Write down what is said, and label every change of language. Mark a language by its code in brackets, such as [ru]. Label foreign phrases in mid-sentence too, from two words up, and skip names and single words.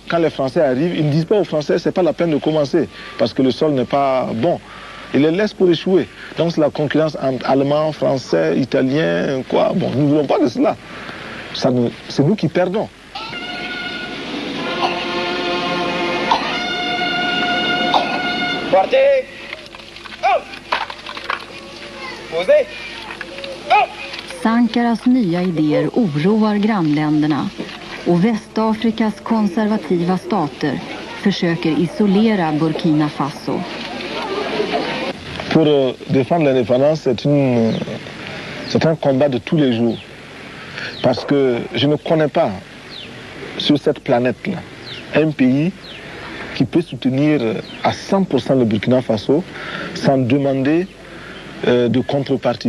[fr] Quand les Français arrivent, ils ne disent pas aux Français, c'est pas la peine de commencer, parce que le sol n'est pas bon. Ils les laissent pour échouer. Donc c'est la concurrence entre Allemands, Français, Italiens, quoi. Bon, nous ne voulons pas de cela. C'est nous qui perdons. Partez! Upp! Posez! Upp! [sv] Sankaras nya idéer oroar grannländerna och Västafrikas konservativa stater försöker isolera Burkina Faso. [fr] Pour défendre l'indépendance, c'est un combat de tous les jours. Parce que je ne connais pas sur cette planète-là un pays qui peut soutenir à 100% le Burkina Faso sans demander de contrepartie.